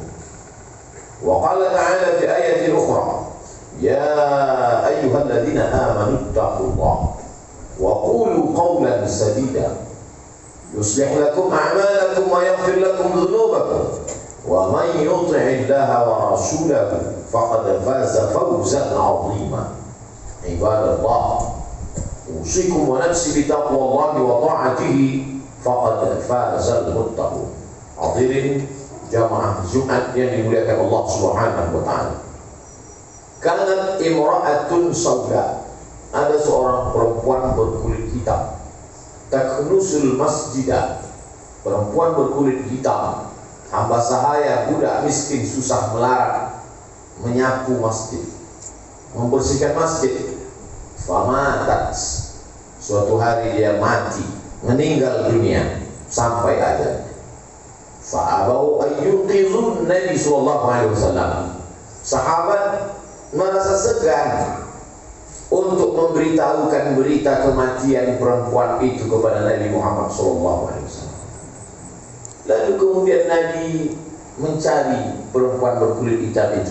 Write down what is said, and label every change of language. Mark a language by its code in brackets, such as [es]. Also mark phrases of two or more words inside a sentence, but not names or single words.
[ar] وقال تعالى في آية أخرى: يا أيها الذين آمنوا اتقوا الله وقولوا قولا سديدا يصلح لكم أعمالكم ويغفر لكم ذنوبكم ومن يطع الله ورسوله فقد فاز فوزا عظيما. عباد الله، أوصيكم ونفسي بتقوى الله وطاعته فقد فاز المتقون. [id] Hadirin jamaah Jumat yang dimuliakan Allah [ar] سبحانه وتعالى. كانت امرأة سوداء, [id] ada seorang perempuan berkulit hitam. [ar] تكنس المسجد, [id] perempuan berkulit hitam, hamba sahaya, budak miskin, susah melarat, menyapu masjid, membersihkan masjid. Famatat, suatu hari dia mati, meninggal dunia sampai ajal. [ar] فأبوا أن يوقظوا النبي صلى الله عليه وسلم. [id] Sahabat merasa segan untuk memberitahukan berita kematian perempuan itu kepada Nabi Muhammad [ar] صلى الله عليه وسلم. [id] Lalu kemudian Nabi mencari perempuan berkulit hitam itu.